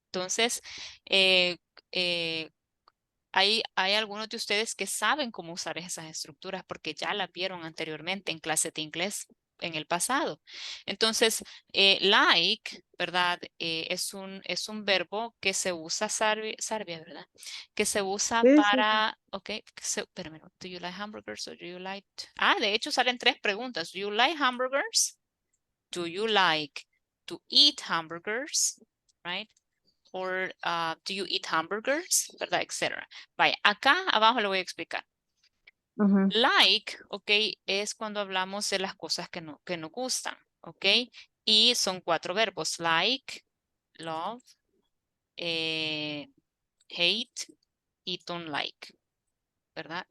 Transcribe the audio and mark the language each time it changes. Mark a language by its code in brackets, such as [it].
[es] Entonces, eh, eh, hay algunos de ustedes que saben cómo usar esas estructuras porque ya las vieron anteriormente en clases de inglés en el pasado. Entonces, like, ¿verdad? Es un verbo que se usa, Sarvia, ¿verdad? Que se usa Sí, sí. para, ok, espérame, [en] do you like hamburgers or do you like? [es] De hecho salen tres preguntas. [en] Do you like hamburgers? Do you like to eat hamburgers? Right? or do you eat hamburgers, [es] ¿verdad? Etcétera. Vaya, acá abajo le voy a explicar. Ujú. Like, ok, es cuando hablamos de las cosas que nos gustan, ok. Y son 4 verbos, like, love, hate y don't like, ¿verdad?